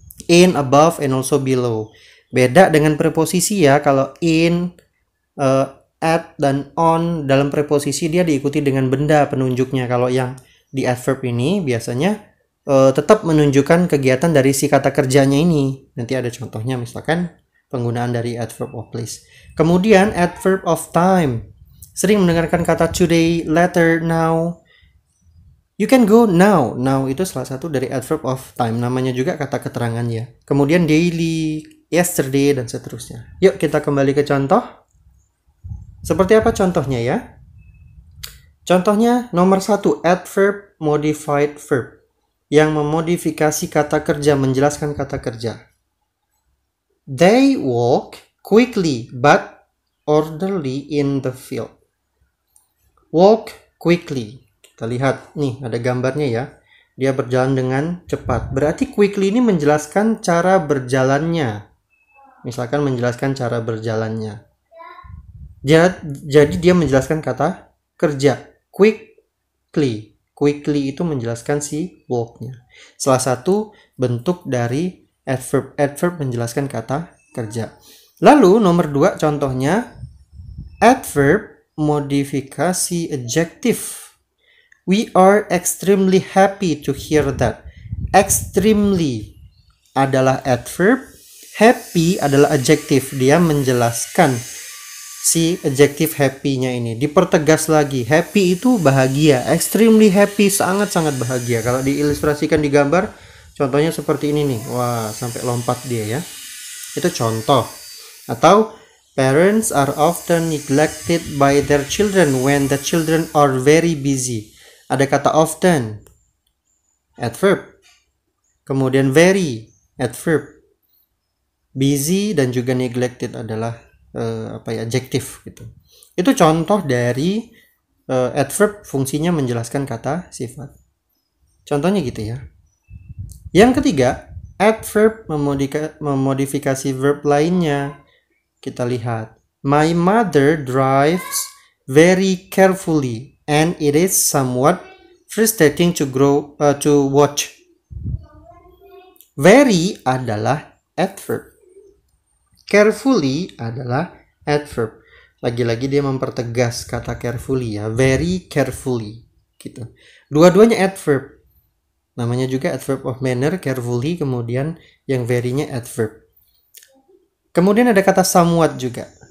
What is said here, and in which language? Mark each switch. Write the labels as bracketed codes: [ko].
[en] In, above, and also below. [id] Beda dengan preposisi ya, kalau in, at, dan on dalam preposisi dia diikuti dengan benda penunjuknya. Kalau yang di adverb ini biasanya tetap menunjukkan kegiatan dari si kata kerjanya ini. Nanti ada contohnya, misalkan penggunaan dari adverb of place. Kemudian adverb of time. Sering mendengarkan kata [en] today, later, now. You can go now. [id] Now itu salah satu dari adverb of time. Namanya juga kata keterangannya. Kemudian daily, yesterday, dan seterusnya. Yuk kita kembali ke contoh. Seperti apa contohnya ya? Contohnya nomor 1, adverb modified verb. Yang memodifikasi kata kerja, menjelaskan kata kerja. [en] They walk quickly but orderly in the field. [id] Walk quickly. Kita lihat nih, ada gambarnya ya. Dia berjalan dengan cepat. Berarti quickly ini menjelaskan cara berjalannya. Misalkan menjelaskan cara berjalannya. Jadi dia menjelaskan kata kerja. Quickly. Quickly itu menjelaskan si walk-nya. Salah satu bentuk dari adverb. Adverb menjelaskan kata kerja. Lalu nomor 2 contohnya adverb modifikasi adjective. [en] We are extremely happy to hear that. [id] Extremely adalah adverb, happy adalah adjective. Dia menjelaskan si adjective happy-nya ini. Dipertegas lagi, happy itu bahagia. Extremely happy, sangat-sangat bahagia. Kalau diilustrasikan di gambar, contohnya seperti ini nih. Wah, sampai lompat dia ya. Itu contoh. Atau [en] parents are often neglected by their children when the children are very busy. [id] Ada kata often, adverb. Kemudian very, adverb. Busy dan juga neglected adalah adjektif gitu. Itu contoh dari adverb, fungsinya menjelaskan kata sifat. Contohnya gitu ya. Yang ketiga, adverb memodifikasi verb lainnya. Kita lihat. [en] My mother drives very carefully and it is somewhat frustrating to watch. [id] Very adalah adverb. Carefully adalah adverb. Lagi-lagi dia mempertegas kata carefully ya. Very carefully gitu. Dua-duanya adverb. Namanya juga adverb of manner, carefully. Kemudian yang very-nya adverb. Kemudian ada kata somewhat juga.